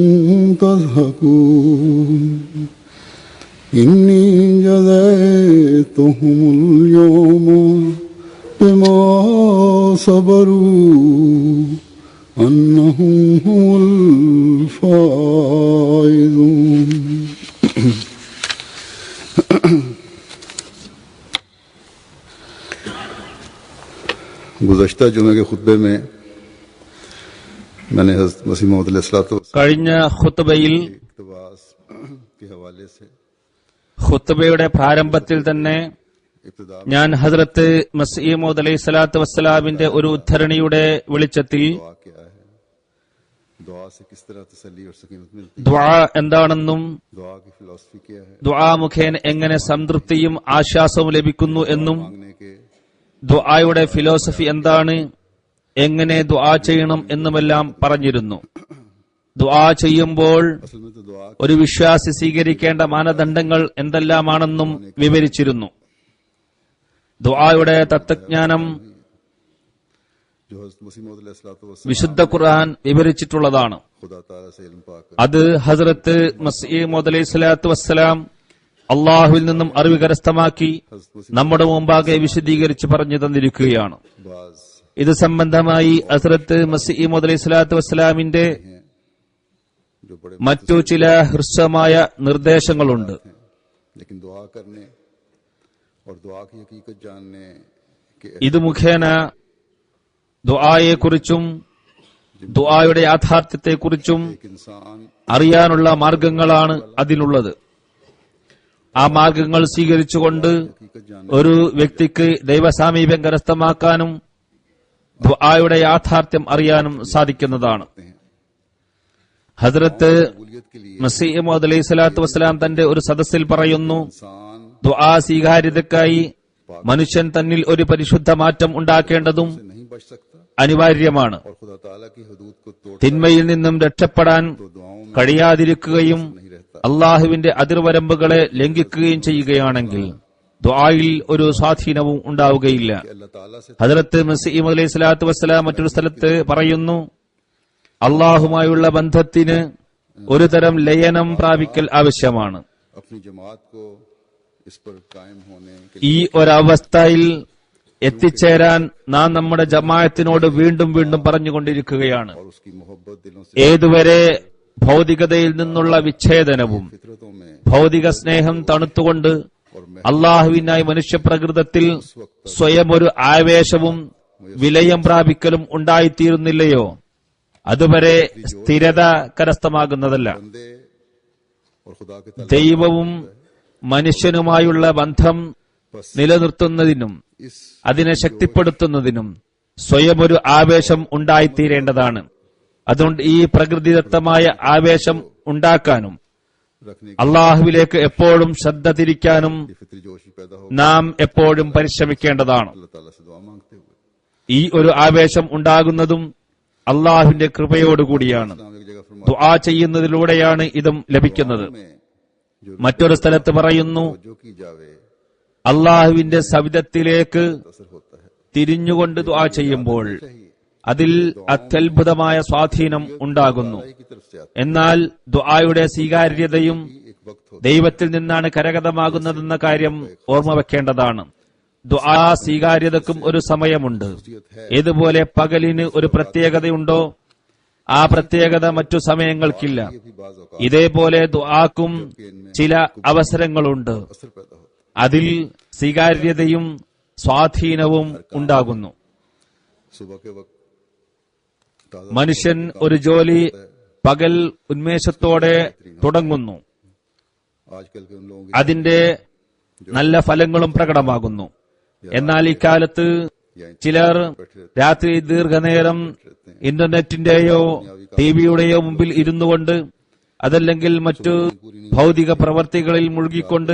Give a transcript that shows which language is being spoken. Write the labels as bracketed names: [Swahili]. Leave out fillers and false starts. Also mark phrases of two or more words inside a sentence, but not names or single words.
[Arabic] تضحكون إني جزيتهم اليوم بما صبروا أنهم هم الفائزون [Urdu] گزشتہ جمعے کے خطبے میں میں نے حضرت مسیح موعود علیہ السلام [Malayalam] കഴിഞ്ഞ ഖുത്ബയിൽ [Urdu] اقتباس کے حوالے سے [Malayalam] ഖുത്ബയുടെ പ്രാരംഭത്തിൽ തന്നെ [Urdu] इब्तिदा [Malayalam] ഞാൻ ഹസ്രത്ത് മസീഹ് മൗഊദ് അലൈഹി സ്വലാത്തു വസ്സലാമിന്റെ ഒരു ഉദ്ധരണിയുടെ വെളിച്ചത്തിൽ [Urdu] دعا کیا ہے دعا سے کس طرح تسلی اور سکینت ملتی ہے [Malayalam] ദുആ എന്താണെന്നും [Urdu] دعا کی فلاسفی کیا ہے [Malayalam] ദുആ മുഖേന എങ്ങനെ സംതൃപ്തിയും ആശ്വാസവും ലഭിക്കുന്നു എന്നും [Urdu] مانگنے کے [Malayalam] ദുആയുടെ ഫിലോസഫി എന്താണ്, എങ്ങനെ ദുആ ചെയ്യണം എന്നുമെല്ലാം പറഞ്ഞിരുന്നു. ദുആ ചെയ്യുമ്പോൾ [Urdu] اصل میں تو دعا [Malayalam] ഒരു വിശ്വാസി സ്വീകരിക്കേണ്ട മാനദണ്ഡങ്ങൾ എന്തെല്ലാമാണെന്നും വിവരിച്ചിരുന്നു. ദുആയുടെ തത്വജ്ഞാനം [Urdu] جو حضرت مسیح موعود علیہ السلام [Malayalam] വിശുദ്ധ ഖുർആൻ വിവരിച്ചിട്ടുള്ളതാണ്. [Urdu] خدا تعالیٰ سے علم پا کر [Malayalam] അത് ഹസ്രത്ത് മസീഹ് മൗഊദ് അലൈഹി സ്വലാത്തു വസ്സലാം അള്ളാഹുവിൽ നിന്നും അറിവ് കരസ്ഥമാക്കി നമ്മുടെ മുമ്പാകെ വിശദീകരിച്ച് പറഞ്ഞു തന്നിരിക്കുകയാണ്. [Urdu] बाज [Malayalam] ഇത് സംബന്ധമായി ഹസ്രത്ത് മസീഹ് മൗഊദ് അലൈഹി സ്വലാത്തു വസ്സലാമിന്റെ [Urdu] جو بڑے [Malayalam] മറ്റു ചില ഹ്രസ്വമായ നിർദ്ദേശങ്ങളുണ്ട്. [Urdu] ہیں لیکن دعا کرنے اور دعا کی حقیقت جاننے کے [Malayalam] ഇത് മുഖേന ദുആയെക്കുറിച്ചും ദുആയുടെ യാഥാർത്ഥ്യത്തെക്കുറിച്ചും [Urdu] ایک انسان [Malayalam] അറിയാനുള്ള മാർഗങ്ങളാണ് അതിനുള്ളത്. ആ മാർഗങ്ങൾ സ്വീകരിച്ചുകൊണ്ട് [Urdu] حقیقت جاننے [Malayalam] ഒരു വ്യക്തിക്ക് ദൈവസാമീപ്യം കരസ്ഥമാക്കാനും ദുആയുടെ യാഥാർത്ഥ്യം അറിയാനും സാധിക്കുന്നതാണ്. [Urdu] हैं [Malayalam] ഹസ്രത്ത് [Urdu] قبولیت کے لیے [Malayalam] മസീഹ് മൗഊദ് അലൈഹി സ്വലാത്തു വസ്സലാം തന്റെ ഒരു സദസ്സിൽ പറയുന്നു, [Urdu] इंसान [Malayalam] ദുആ സ്വീകാര്യതയ്ക്കായി മനുഷ്യൻ തന്നിൽ ഒരു പരിശുദ്ധ മാറ്റം ഉണ്ടാക്കേണ്ടതും [Urdu] سے نہیں بچ سکتا [Malayalam] അനിവാര്യമാണ്. [Urdu] اور خدا تعالیٰ کی حدود کو توڑ [Malayalam] തിന്മയിൽ നിന്നും രക്ഷപ്പെടാൻ [Urdu] تو دعاؤں میں [Malayalam] കഴിയാതിരിക്കുകയും [Urdu] نہیں رہتا [Malayalam] അള്ളാഹുവിന്റെ അതിർവരമ്പുകളെ ലംഘിക്കുകയും ചെയ്യുകയാണെങ്കിൽ ദുആയിൽ ഒരു സ്വാധീനവും ഉണ്ടാവുകയില്ല. [Urdu] اللہ تعالیٰ سے [Malayalam] ഹദ്റത്ത് മസീഹ് അലൈഹി സ്വലാത്തു വസ്സലാം മറ്റൊരു സ്ഥലത്ത് പറയുന്നു, അള്ളാഹുമായുള്ള ബന്ധത്തിന് ഒരു തരം ലയനം പ്രാപിക്കൽ ആവശ്യമാണ്. [Urdu] اپنی جماعت کو اس پر قائم ہونے کے [Malayalam] ഈ ഒരവസ്ഥയിൽ എത്തിച്ചേരാൻ നാം നമ്മുടെ ജമാഅത്തിനോട് വീണ്ടും വീണ്ടും പറഞ്ഞുകൊണ്ടിരിക്കുകയാണ്. [Urdu] اور اس کی محبت دلوں سے [Malayalam] ഏതുവരെ ഭൗതികതയിൽ നിന്നുള്ള വിച്ഛേദനവും [Urdu] فطرتوں میں [Malayalam] ഭൗതിക സ്നേഹം തണുത്തുകൊണ്ട് അള്ളാഹുവിനായി മനുഷ്യപ്രകൃതത്തിൽ സ്വയം ഒരു ആവേശവും വിലയം പ്രാപിക്കലും ഉണ്ടായിത്തീരുന്നില്ലയോ, അതുവരെ സ്ഥിരത കരസ്ഥമാകുന്നതല്ല. [Urdu] بندے اور خدا کے تعلق [Malayalam] ദൈവവും മനുഷ്യനുമായുള്ള ബന്ധം നിലനിർത്തുന്നതിനും [Urdu] इस [Malayalam] അതിനെ ശക്തിപ്പെടുത്തുന്നതിനും സ്വയം ഒരു ആവേശം ഉണ്ടായിത്തീരേണ്ടതാണ്. അതുകൊണ്ട് ഈ പ്രകൃതിദത്തമായ ആവേശം ഉണ്ടാക്കാനും [Urdu] रखने [Malayalam] അള്ളാഹുവിലേക്ക് എപ്പോഴും ശ്രദ്ധ തിരിക്കാനും [Urdu] کی فطری جوش پیدا ہو [Malayalam] നാം എപ്പോഴും പരിശ്രമിക്കേണ്ടതാണ്. [Urdu] اللہ تعالیٰ سے دعا مانگتے ہوئے [Malayalam] ഈ ഒരു ആവേശം ഉണ്ടാകുന്നതും അള്ളാഹുവിന്റെ കൃപയോടുകൂടിയാണ്. [Urdu] اسلام ایک جگہ فرما [Malayalam] ദുആ ചെയ്യുന്നതിലൂടെയാണ് ഇതും ലഭിക്കുന്നത്. [Urdu] میں جو [Malayalam] മറ്റൊരു സ്ഥലത്ത് പറയുന്നു, [Urdu] جو کی جاوے [Malayalam] അള്ളാഹുവിന്റെ സവിധത്തിലേക്ക് [Urdu] اثر ہوتا ہے [Malayalam] തിരിഞ്ഞുകൊണ്ട് ദുആ ചെയ്യുമ്പോൾ [Urdu] चाहिए [Malayalam] അതിൽ അത്യത്ഭുതമായ സ്വാധീനം ഉണ്ടാകുന്നു. [Urdu] خدائی کی طرف سے آتا [Malayalam] എന്നാൽ ദുആയുടെ സ്വീകാര്യതയും [Urdu] ہے ایک وقت ہوتا [Malayalam] ദൈവത്തിൽ നിന്നാണ് കരഗതമാകുന്നതെന്ന കാര്യം ഓർമ്മ വെക്കേണ്ടതാണ്. ദുആ സ്വീകാര്യതക്കും ഒരു സമയമുണ്ട്. ഏതുപോലെ പകലിന് ഒരു പ്രത്യേകതയുണ്ടോ, ആ പ്രത്യേകത മറ്റു സമയങ്ങൾക്കില്ല. [Urdu] ہے بھی بعض اوقات [Malayalam] ഇതേപോലെ ദുആക്കും ചില അവസരങ്ങളുണ്ട്. [Urdu] اثر پیدا ہوتا [Malayalam] അതിൽ സ്വീകാര്യതയും സ്വാധീനവും ഉണ്ടാകുന്നു. [Urdu] ہے صبح کے وقت تازہ [Malayalam] മനുഷ്യൻ ഒരു ജോലി പകൽ ഉന്മേഷത്തോടെ തുടങ്ങുന്നു. [Urdu] آج کل کے ان لوگوں کی [Malayalam] അതിന്റെ നല്ല ഫലങ്ങളും പ്രകടമാകുന്നു. എന്നാൽ ഇക്കാലത്ത് ചിലർ രാത്രി ദീർഘനേരം ഇന്റർനെറ്റിന്റെയോ ടിവിയുടെയോ മുമ്പിൽ ഇരുന്നുകൊണ്ട് അതല്ലെങ്കിൽ മറ്റു ഭൗതിക പ്രവർത്തികളിൽ മുഴുകിക്കൊണ്ട്